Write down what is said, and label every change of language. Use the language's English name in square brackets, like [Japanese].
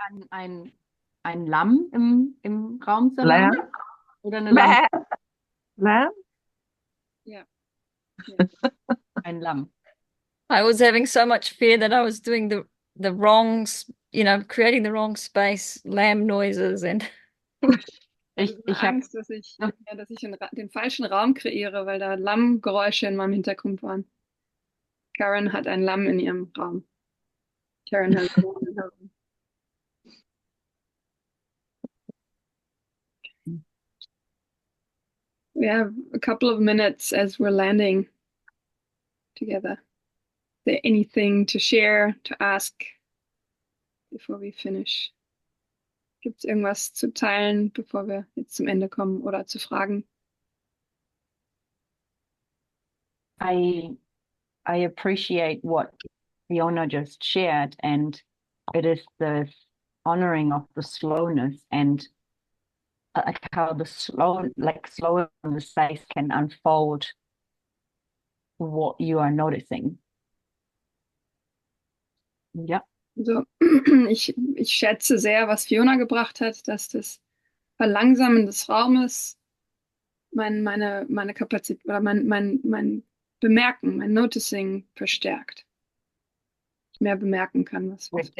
[German] Ein Lamm im Raum zu [English] Lamb? [German] haben? Oder eine Lampe? [English] Lamb? Yeah. [German] Ein Lamm. [English] I was having so much fear that I was doing the wrong, creating the wrong space, lamb noises and [German] Ich habe Angst, dass ich den falschen Raum kreiere, weil da Lammgeräusche in meinem Hintergrund waren. Karen hat ein Lamm in ihrem Raum. [English] Karen has a lamb in her room. We have a couple of minutes as we're landing together. Is there anything to share, to ask before we finish? [German] Gibt es irgendwas zu teilen, bevor wir jetzt zum Ende kommen, oder zu fragen? [English] I appreciate what Fiona just shared, and it is the honoring of the slowness and like how the slow in the space can unfold what you are noticing. [German] Ja. Also, ich schätze sehr, was Fiona gebracht hat, dass das Verlangsamen des Raumes meine Kapazität oder mein Bemerken, mein Noticing verstärkt. Ich mehr bemerken kann, was